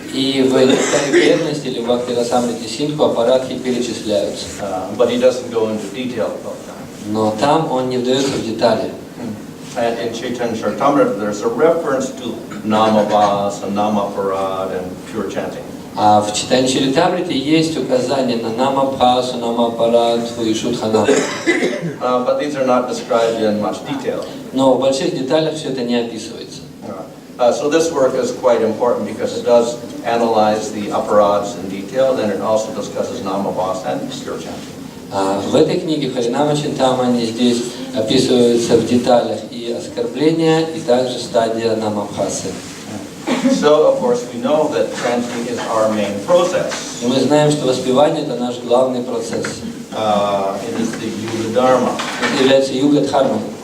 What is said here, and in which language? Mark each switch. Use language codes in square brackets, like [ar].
[ru] И в Нектаре преданности или в Бхактирасамрите Синдху аппаратхи перечисляются. [en] But he doesn't go into detail about that. [ru] Но там он не вдается в детали. [en] And in Chaitanya Charitamrita, there's a reference to Namavas and Namaparad and pure chanting. [ru] А в Чайтанья Чаритамрите есть указание на Намабхасу, Намапарадху и Шудханаму. [en] But these are not described in much detail. [ru] Но в больших деталях все это не описывается. [en] So this work is quite important because it does analyze the aparads in detail, then it also discusses Namavas and pure chanting. [ru] В этой книге Харинама Чинтамани здесь описываются в деталях и оскорбления, и также стадия Намабхасы. [en] So, of course, we know that chanting is our main process. [ru] И мы знаем, что воспевание – это наш главный процесс. [en] It is the Yuga Dharma. [ru] Это является юга-дхармой.